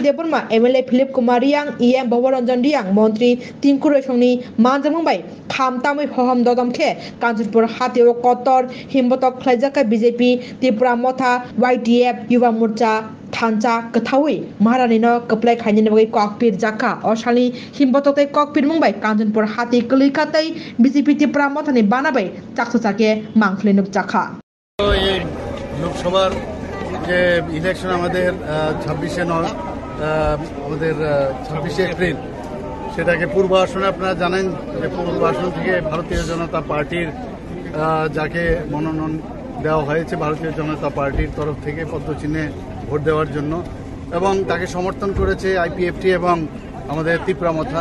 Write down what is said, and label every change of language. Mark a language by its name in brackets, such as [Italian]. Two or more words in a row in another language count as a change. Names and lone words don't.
[Kok Borok] देबबर्मा एमएलए फिलिप कुमार यांग ईएम भवरंजन रियांग मंत्री तिंकु रेशंनि मानजामुंबाय खामतामै हहम ददमखे कांचनपुर हाथियाव कतर हिमबतक खलाइजाका बीजेपी त्रिपुरा मथा YTF युवा मोर्चा थानचा कथावै महारानीनो कप्लाय खायनि बागै ककपिर जाखा असालि हिमबतक ककपिर मुंबाय कांचनपुर हाथि कलैखातै बीजेपी त्रिपुरा मथानि बानाबाय चाकसाके मांखलेनुक जाखा [Bangla] লোকসভার যে ইলেকশন আমাদের 26শে এপ্রিল সেটাকে পূর্ব আসনে আপনারা জানেন যে পূর্ব আসন থেকে ভারতীয় জনতা পার্টির যাকে মনোনয়ন দেওয়া হয়েছে ভারতীয় জনতা পার্টির তরফ থেকে পদ্মচিহ্নে ভোট দেওয়ার জন্য এবং তাকে সমর্থন করেছে IPFT এবং আমাদের ত্রিপুরা মথা।